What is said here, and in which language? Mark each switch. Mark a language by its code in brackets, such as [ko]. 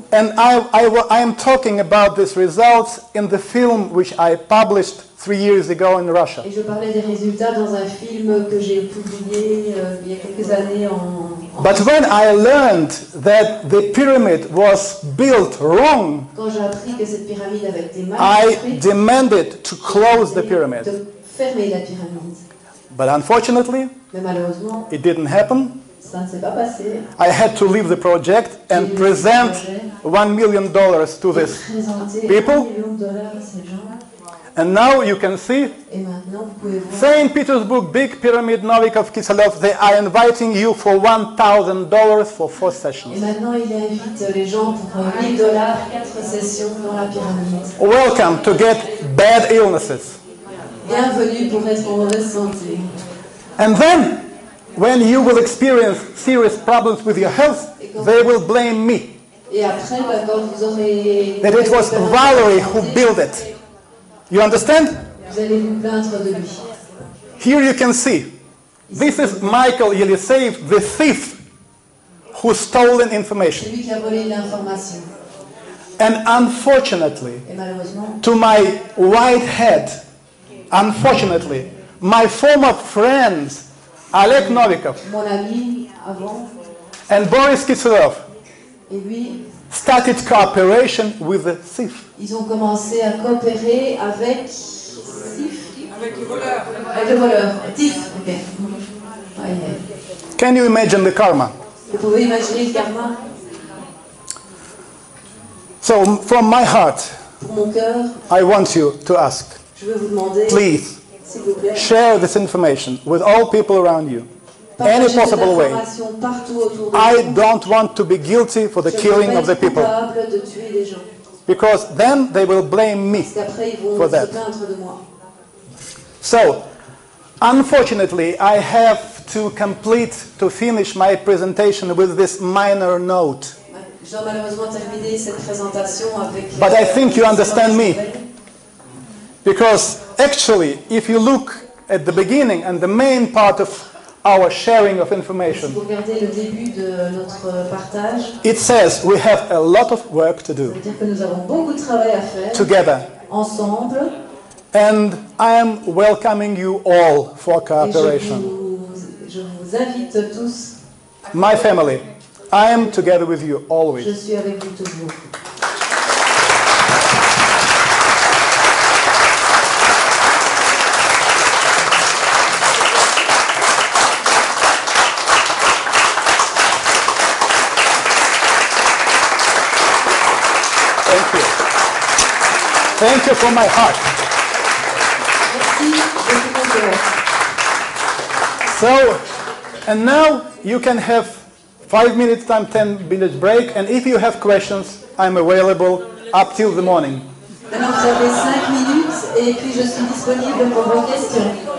[en] And I am talking about these results in the film which I published 3 years ago in Russia. [fr] Et je parlais des résultats dans un film que j'ai publié il y a quelques années en [en] But when I learned that the pyramid was built wrong, [fr] Quand j'ai appris que cette pyramide avait été mal [en] I [fr] construite, [en] demanded to close the [fr] de [en] pyramid. [fr] fermer la pyramide. [en] But unfortunately, [fr] Mais malheureusement, [en] it didn't happen. [fr] ça ne s'est pas passé. [en] I had to leave the project and present $1 million to [fr] J'ai [en] this [fr] présenté [en] people. [fr] $1 million à ces gens-là. [en] And now you can see [fr] Et maintenant, vous pouvez voir. [en] St. Petersburg Big Pyramid Novikov Kiselov, they are inviting you for $1,000 for 4 [fr] Et [en] sessions. [fr] maintenant, il invite les gens pour $1 000, 4 sessions dans la pyramide. [en] Welcome to get bad illnesses. [fr] Bienvenue pour être en mauvaise santé. [en] And then, when you will experience serious problems with your health, they will blame me. [fr] Et après, quand vous aurez... [en] That it was Valery who built it. You understand? [fr] Vous allez vous plaindre de lui. [en] Here you can see. This is Michael Yeliseyev, the thief who stolen information. [fr] C'est lui qui a volé l'information. [en] And unfortunately, [fr] Et malheureusement, [en] to my white head, unfortunately, my former friends, Oleg Novikov [fr] mon ami avant [en] and Boris Kiselov, [fr] et lui, [en] started cooperation with the thief. [fr] ils ont commencé à coopérer avec Sif, Avec le voleur. avec le voleur. Tif, ok. Aïe, aïe. [en] Can you imagine the karma? [fr] Vous pouvez imaginer le karma. [en] So, from my heart, [fr] Pour mon cœur, [en] I want you to ask, [fr] je veux vous demander, [en] please, [fr] s'il vous plaît, [en] share this information with all people around you. Any [fr] partagez cette [en] possible way. [fr] information partout autour de [en] I [fr] vous. [en] don't want to be guilty for the [fr] Je veux [en] killing [fr] pas [en] of the [fr] être [en] people, [fr] coupable de tuer des gens. [en] because then they will blame me. [fr] Parce qu'après, ils vont [en] For [fr] se [en] that. [fr] plaindre de moi. [en] So, unfortunately, I have to finish my presentation with this minor note. [fr] Je dois malheureusement terminer cette présentation avec... [en] But I think you understand me. Because actually, if you look at the beginning and the main part of our sharing of [fr] Si [en] information, [fr] vous regardez le début de notre partage, [en] it says we have a lot of work to [fr] ça [en] do [fr] veut dire que nous avons beaucoup de travail à faire [en] together. [fr] ensemble. [en] And I am welcoming you all for [fr] Et [en] cooperation. [fr] je vous invite tous. [en] My family, I am together with you [fr] Je [en] always. [fr] suis avec vous toujours. [en] Thank you. Thank you from my heart. [fr] Merci de tout mon cœur. [en] So, and now you can have 5 minutes time, 10 minutes break, and if you have questions, I'm available up till the morning. [fr] Maintenant, vous avez 5 minutes et puis je suis disponible pour vos questions.